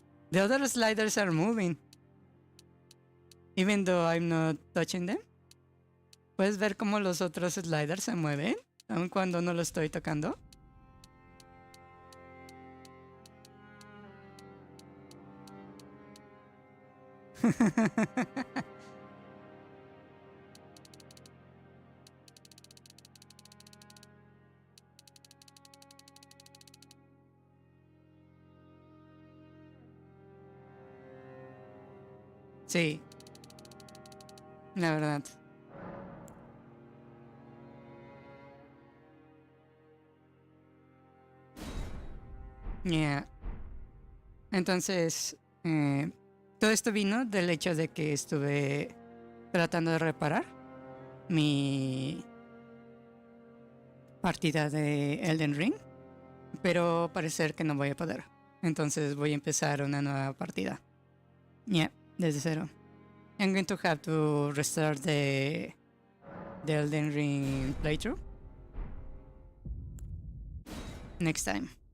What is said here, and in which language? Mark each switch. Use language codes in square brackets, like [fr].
[en] The other sliders are moving, even though I'm not touching them. [es] ¿Puedes ver cómo los otros sliders se mueven, aun cuando no lo estoy tocando? Sí, la verdad. Yeah. Entonces, todo esto vino del hecho de que estuve tratando de reparar mi partida de Elden Ring, pero parece que no voy a poder. Entonces voy a empezar una nueva partida. Yeah, desde cero. [en] I'm going to have to restart the Elden Ring playthrough next time.